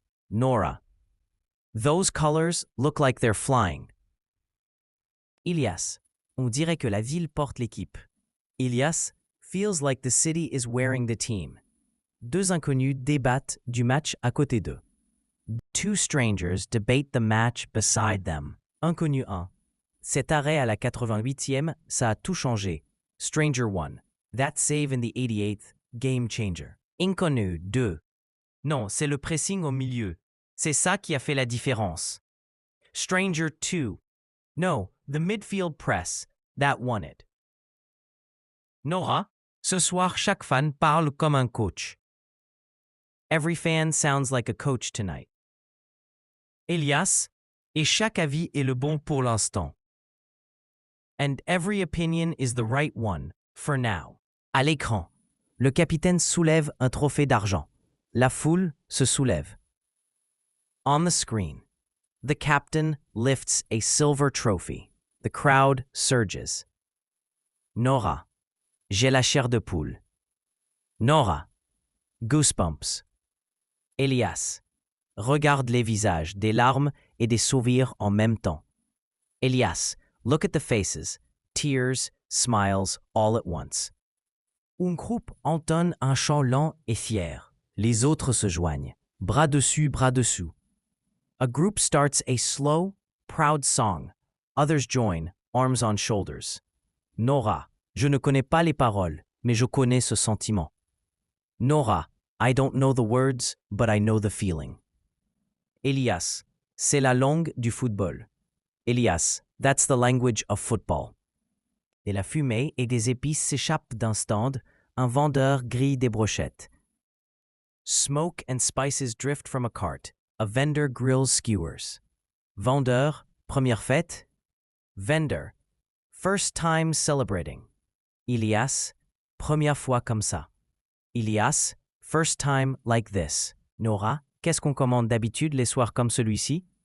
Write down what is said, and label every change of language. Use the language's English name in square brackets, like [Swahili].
[English] Nora, those colors look like they're flying. [French] Elias, on dirait que la ville porte l'équipe. [English] Elias, feels like the city is wearing the team. [French] Deux inconnus débattent du match à côté d'eux. [English] Two strangers debate the match beside them. [French] Inconnu 1. Cet arrêt à la 88e, ça a tout changé. [English] Stranger 1. That save in the 88th, game changer. [French] Inconnu 2. Non, c'est le pressing au milieu. C'est ça qui a fait la différence. Stranger 2. [English] No, the midfield press. That won it. [French] Nora, ce soir chaque fan parle comme un coach. [English] Every fan sounds like a coach tonight. [French] Elias, et chaque avis est le bon pour l'instant. [English] And every opinion is the right one, for now. [French] À l'écran, le capitaine soulève un trophée d'argent. La foule se soulève. [English] On the screen, the captain lifts a silver trophy. The crowd surges. [French] Nora, j'ai la chair de poule. Nora, [English] goosebumps. [French] Elias, regarde les visages, des larmes et des sourires en même temps. [English] Elias, look at the faces, tears, smiles, all at once. [French] Un groupe entonne un chant lent et fier. Les autres se joignent, bras dessus, bras dessous. [English] A group starts a slow, proud song. Others join, arms on shoulders. [French] Nora, je ne connais pas les paroles, mais je connais ce sentiment. [English] Nora, I don't know the words, but I know the feeling. [French] Elias, c'est la langue du football. [English] Elias, that's the language of football. [French] De la fumée et des épices s'échappent d'un stand, un vendeur grille des brochettes. [English] Smoke and spices drift from a cart. A vendor grills skewers. [French] Vendeur, première fête. Vendor, [English] first time celebrating. [French] Elias, première fois comme ça. [English] Elias, first time like this. [French] Nora, qu'est-ce qu'on commande d'habitude les soirs comme celui-ci?